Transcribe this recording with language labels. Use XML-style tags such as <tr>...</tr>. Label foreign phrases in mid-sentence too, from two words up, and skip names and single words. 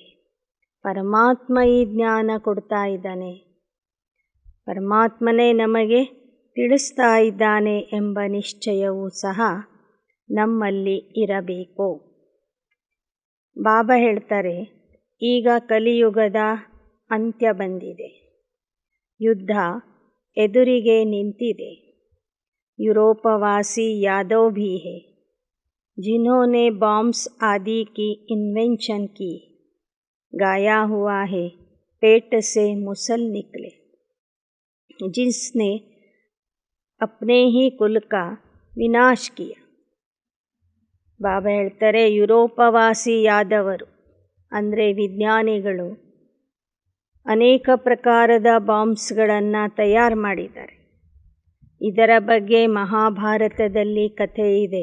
<kn>ಪರಮಾತ್ಮ ಈ ಜ್ಞಾನ ಕೊಡ್ತಾ ಇದ್ದಾನೆ, ಪರಮಾತ್ಮನೇ ನಮಗೆ ತಿಳಿಸ್ತಾ ಇದ್ದಾನೆ ಎಂಬ ನಿಶ್ಚಯವೂ ಸಹ ನಮ್ಮಲ್ಲಿ ಇರಬೇಕು. ಬಾಬಾ ಹೇಳ್ತಾರೆ, ಈಗ ಕಲಿಯುಗದ ಅಂತ್ಯ ಬಂದಿದೆ. ಯುದ್ಧ ಎದುರಿಗೆ ನಿಂತಿದೆ.</kn> <hi>यूरोपवासी यादव भी है जिन्होंने बॉम्ब्स आदि की इन्वेंशन की. गाया हुआ है पेट से मुसल निकले, जिसने अपने ही कुल का विनाश किया.</hi> <kn>ಬಾಬಾ ಹೇಳ್ತಾರೆ, ಯುರೋಪವಾಸಿ ಯಾದವರು ಅಂದರೆ ವಿಜ್ಞಾನಿಗಳು ಅನೇಕ ಪ್ರಕಾರದ ಬಾಂಬ್ಸ್ಗಳನ್ನು ತಯಾರು ಮಾಡಿದ್ದಾರೆ. ಇದರ ಬಗ್ಗೆ ಮಹಾಭಾರತದಲ್ಲಿ ಕಥೆ ಇದೆ.</kn>